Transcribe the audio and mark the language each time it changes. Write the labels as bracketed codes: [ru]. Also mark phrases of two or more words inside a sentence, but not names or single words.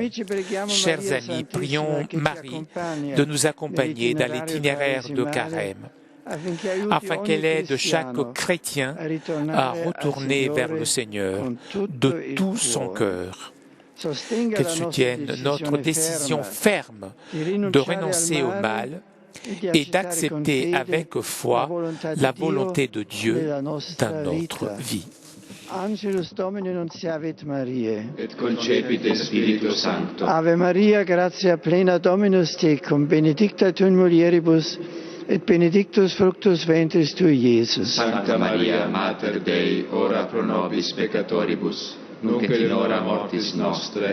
[fr] Chers amis, prions Marie de nous accompagner dans l'itinéraire de Carême, afin qu'elle aide chaque chrétien à retourner vers le Seigneur de tout son cœur. Qu'elle soutienne notre décision ferme de renoncer au mal et d'accepter avec foi la volonté de Dieu dans notre vie. [la] Angelus Domini nunciavit Mariae. Et concepit Spiritus Sancto. Ave Maria, gratia plena Dominus tecum, benedicta tu in mulieribus, et benedictus fructus ventris tui, Iesus. Sancta Maria, Mater Dei, ora pro nobis peccatoribus, nunc et in hora mortis nostre.